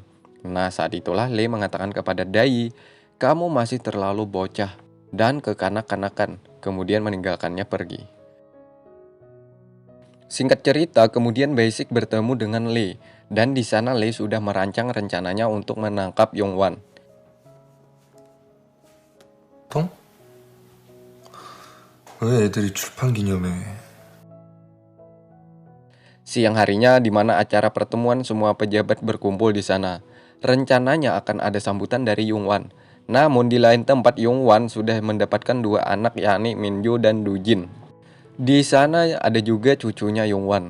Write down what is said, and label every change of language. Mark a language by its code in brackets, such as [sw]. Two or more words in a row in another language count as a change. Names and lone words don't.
[id] Nah saat itulah Lee mengatakan kepada Dayi, kamu masih terlalu bocah dan kekanak-kanakan, kemudian meninggalkannya pergi. Singkat cerita, kemudian Basic bertemu dengan Lee, dan di sana Lee sudah merancang rencananya untuk menangkap Yongwan. [ko] 통? 왜 애들이 출판 기념회? [id] Siang harinya di mana acara pertemuan semua pejabat berkumpul di sana. Rencananya akan ada sambutan dari Yongwan. Namun di lain tempat Yongwan sudah mendapatkan dua anak yakni Minju dan Dujin. Di sana ada juga cucunya Yongwan.